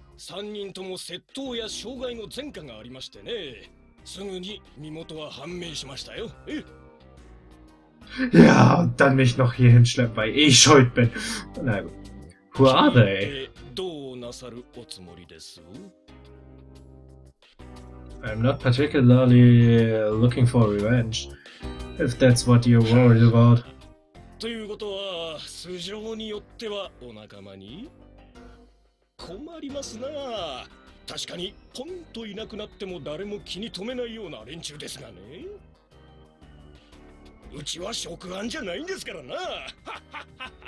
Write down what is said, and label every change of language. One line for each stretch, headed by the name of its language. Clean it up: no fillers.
Japanese: 3人とも窃盗や傷害の前科がありましてね、すぐに身元は判明しましたよ。
German: Ja, und dann mich noch hier hinschleppen, weil ich schuld bin. Na gut.
English: Who are they?
Japanese: どうなさるおつもりです？
English: I'm not particularly looking for revenge, if that's what you're worried about.
Japanese: ということは、素性によってはお仲間に？困りますな。確かにポンといなくなっても誰も気に留めないような連中ですがね。うちは職案じゃないんですからな。